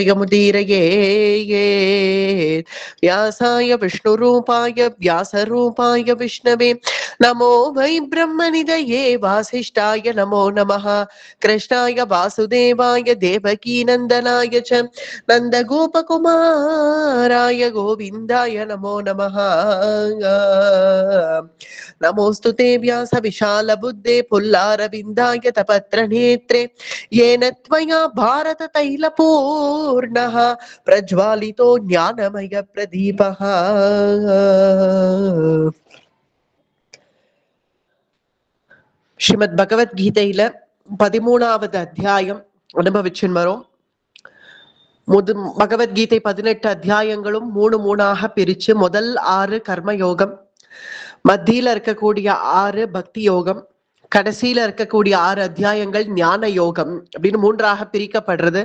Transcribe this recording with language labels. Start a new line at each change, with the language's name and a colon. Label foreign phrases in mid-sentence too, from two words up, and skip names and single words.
Sanskrit: जयमुदीरयेत् व्यासाय विष्णुरूपाय व्यासरूपाय विष्णवे नमो वै ब्रह्मनिधये वासिष्ठाय नमो नमः कृष्णाय वासुदेवाय देवकीनन्दनाय च नन्दगोपकुमाराय गोविन्दाय नमो नमः नमोऽस्तु ते व्यासविशालबुद्धे पुल्लारविन्दाय तपत्रनेत्रे येन त्वया भारततैलपूर्णः प्रज्वालितो ज्ञानमयप्रदीपः
Tamil: ஸ்ரீமத் பகவத்கீதையில 13வது அத்தியாயம் அனுபவிச்சுன்னு வரோம். பகவத்கீதை 18 அத்தியாயங்களும் 3 பிரிச்சு முதல் 6 கர்மயோகம், மத்தியில இருக்கக்கூடிய 6 பக்தி யோகம், கடைசியில இருக்கக்கூடிய 6 அத்தியாயங்கள் ஞான யோகம் அப்படின்னு 3ஆக பிரிக்கப்படுறது.